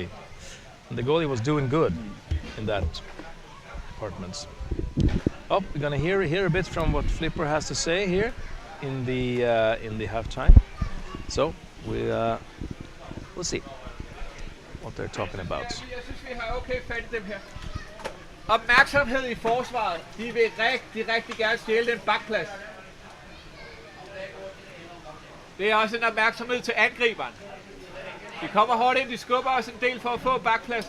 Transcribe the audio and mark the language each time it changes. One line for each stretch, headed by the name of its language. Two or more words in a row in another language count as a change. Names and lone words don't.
English: And the goalie was doing good in that department. Oh, we're gonna hear a bit from what Flipper has to say here in the halftime. So we'll see what they're talking about.
Danish: Jeg synes, vi har okay fat i dem her. Opmærksomhed i forsvaret. De vil rigtig gerne stjæle den bakplads. Det er også en opmærksomhed til angriberen. De kommer hårdt ind, de skubber os en del for at få bakpladsen.